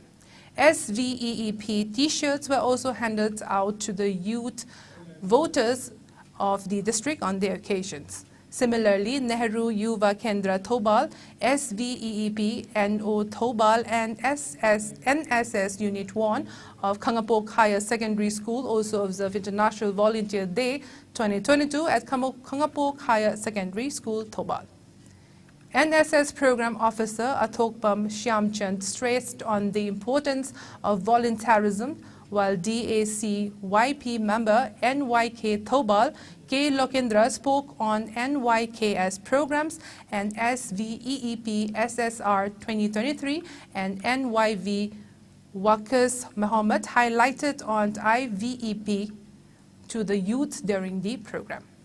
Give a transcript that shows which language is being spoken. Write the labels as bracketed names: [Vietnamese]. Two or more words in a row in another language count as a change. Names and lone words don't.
[English] SVEEP T-shirts were also handed out to the youth voters of the district on the occasions. Similarly, Nehru Yuva Kendra Thobal, SVEEP NO Thobal and NSS Unit 1 of WUNGKHAI Secondary School also observed International Volunteer Day 2022 at WUNGKHAI Secondary School, Thobal. NSS Program Officer Athokpam Shyamchand stressed on the importance of volunteerism, while DAC YP member NYK Thobal K. Lokendra spoke on NYKS programs and SVEEP SSR 2023 and NYV Wakas Mohammed highlighted on IVEP to the youth during the program.